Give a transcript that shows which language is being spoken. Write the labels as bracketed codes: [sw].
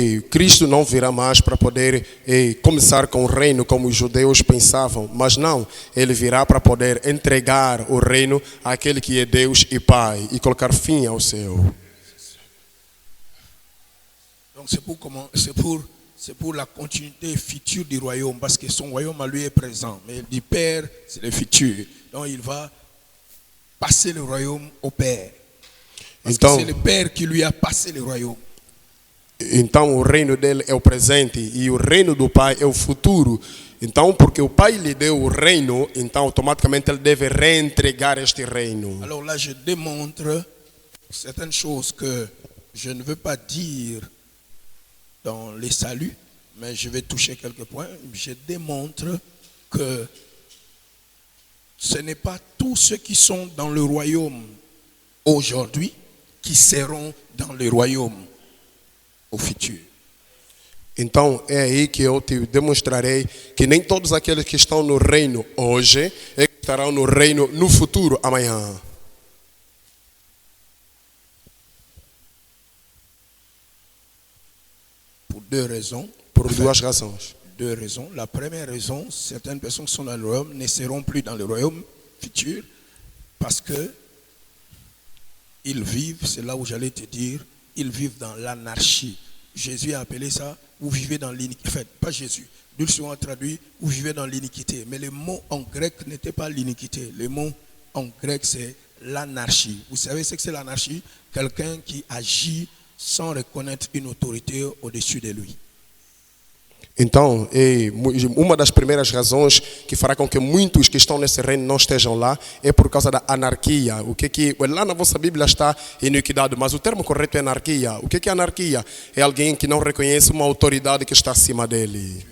[pt] Cristo não virá mais para poder começar com o reino como os judeus pensavam, mas não, ele virá para poder entregar o reino àquele que é Deus e Pai e colocar fim ao seu. [fr] Donc c'est pour la continuité future du royaume, parce que son royaume à lui est présent, mais du Père c'est le futur. Donc il va passer le royaume au Père, parce que c'est le Père qui lui a passé le royaume. [pt] Então o reino dele é o presente e o reino do Pai é o futuro. Então, porque o Pai lhe deu o reino, então automaticamente ele deve reentregar este reino. [fr] Alors là, je démontre certaines choses que je ne veux pas dire dans les saluts, mais je vais toucher quelques points. Je démontre que ce n'est pas tous ceux qui sont dans le royaume aujourd'hui qui seront dans le royaume au futur. [pt] Então é aí que eu te demonstrarei que nem todos aqueles que estão no reino hoje estarão no reino no futuro amanhã. [fr] Pour deux raisons. [pt] Por duas razões. [fr] Deux raisons. La première raison, certaines personnes qui sont dans le royaume ne seront plus dans le royaume futur parce que ils vivent, c'est là où j'allais te dire, ils vivent dans l'anarchie. Jésus a appelé ça, vous vivez dans l'iniquité. Enfin, pas Jésus. Nous le souvent traduit, vous vivez dans l'iniquité. Mais le mot en grec n'était pas l'iniquité. Le mot en grec, c'est l'anarchie. Vous savez ce que c'est l'anarchie? Quelqu'un qui agit sans reconnaître une autorité au-dessus de lui. [pt] Então, uma das primeiras razões que fará com que muitos que estão nesse reino não estejam lá é por causa da anarquia. O que lá na vossa Bíblia está iniquidade, mas o termo correto é anarquia. O que é anarquia? É alguém que não reconhece uma autoridade que está acima dele.